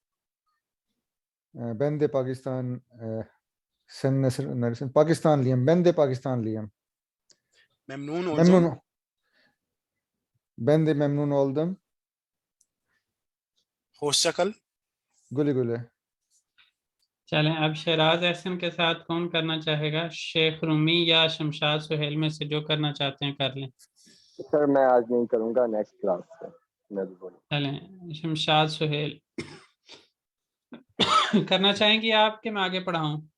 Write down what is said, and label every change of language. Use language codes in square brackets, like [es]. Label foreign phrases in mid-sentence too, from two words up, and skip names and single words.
[tr] Ben de Pakistan. Sen neresin? Pakistanlıyım. Ben de Pakistanlıyım. Memnun oldum. Memnun. Ben de memnun oldum. Hoşça kal. Güle güle. [ur] چلیں، اب شیراز احسن کے ساتھ کون کرنا چاہے گا? شیخ رومی یا شمشاد سہیل میں سے جو کرنا چاہتے ہیں کر لیں. سر میں آج نہیں کروں گا, [en] next class [ur] سے میں بھی بولوں. چلیں، شمشاد سہیل کرنا چاہیں گی آپ کہ میں آگے پڑھاؤں?